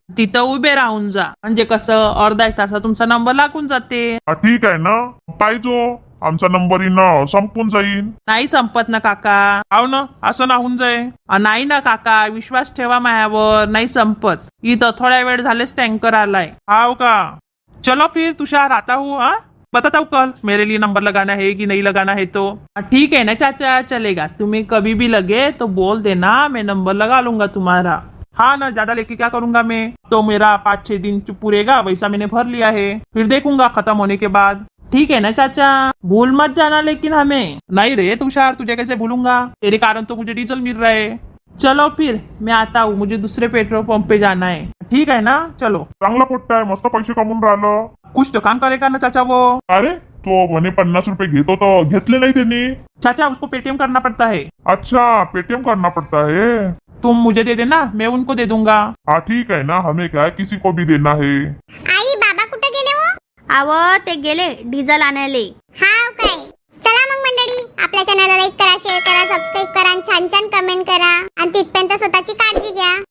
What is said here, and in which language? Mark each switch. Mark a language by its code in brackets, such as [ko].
[mr] तिथं उभे राहून जा, म्हणजे कसं अर्धा 1 तासात तुमचा नंबर लागून जाते. ठीक आहे ना, पाहिजो आमचा नंबर येणं संपून जाईल. नाही संपत ना काका. हाव ना, असं ना होऊन जाईल. नाही ना काका, विश्वास ठेवा मायावर, नाही संपत. इथं थोड्या वेळ झालेच टँकर आलाय. हाव का. [hi] चलो फिर तुषार, आता हूँ. बताता हूँ कल मेरे लिए नंबर लगाना है कि नहीं लगाना है. तो ठीक है ना चाचा, चलेगा. तुम्हें कभी भी लगे तो बोल देना, मैं नंबर लगा लूंगा तुम्हारा. हाँ ना, ज्यादा लेके क्या करूंगा मैं. तो मेरा 5-6 दिन पूरेगा, वैसा मैंने भर लिया है. फिर देखूंगा खत्म होने के बाद. ठीक है ना चाचा, भूल मत जाना लेकिन हमें. नहीं रे तुषार, तुझे कैसे भूलूंगा, तेरे कारण तो मुझे डीजल मिल रहा है. चलो फिर मैं आता हूँ, मुझे दूसरे पेट्रोल पंप पे जाना है. ठीक है ना, चलो. [mr] चांगला पोट्टा आहे, मस्त पैसे कमवून राहिलं. [hi] कुछ तो काम करेगा ना चाचा वो. [mr] अरे तो म्हणे 50 रुपये घेतो तो घेतले नाही त्यांनी. [hi] चाचा उसको पेटीएम करना पड़ता है. अच्छा, पेटीएम करना पड़ता है. तुम मुझे दे देना, मैं उनको दे दूंगा. हाँ ठीक है ना, हमें क्या है, किसी को भी देना है. [mr] आई बाबा कुठे गेले हो? आव ते गेले डिझेल आणायले. हाव काय. चला मग मंडळी, आपल्या चॅनलला लाईक करा, शेअर करा, सबस्क्राईब करा आणि छान छान कमेंट करा आणि तिथपर्यंत स्वतःची काळजी घ्या.